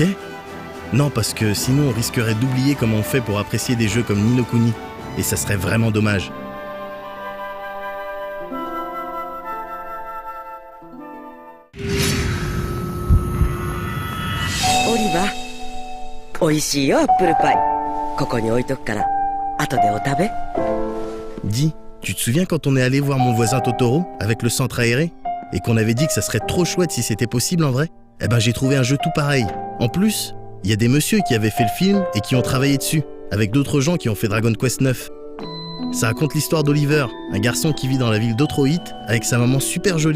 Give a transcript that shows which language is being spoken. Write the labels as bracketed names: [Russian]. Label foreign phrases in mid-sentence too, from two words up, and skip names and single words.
[French] Non, parce que sinon on risquerait d'oublier comment on fait pour apprécier des jeux comme Ni no Kuni. Et ça serait vraiment dommage. Oliver, [Japanese] おいしいよアップルパイ。ここに置いとくから、後でお食べ。 [French] Dis, tu te souviens quand on est allé voir mon voisin Totoro avec le centre aéré et qu'on avait dit que ça serait trop chouette si c'était possible en vrai ? Eh ben j'ai trouvé un jeu tout pareil. En plus, il y a des messieurs qui avaient fait le film et qui ont travaillé dessus, avec d'autres gens qui ont fait Dragon Quest 9. Ça raconte l'histoire d'Oliver, un garçon qui vit dans la ville d'Otrohit avec sa maman super jolie.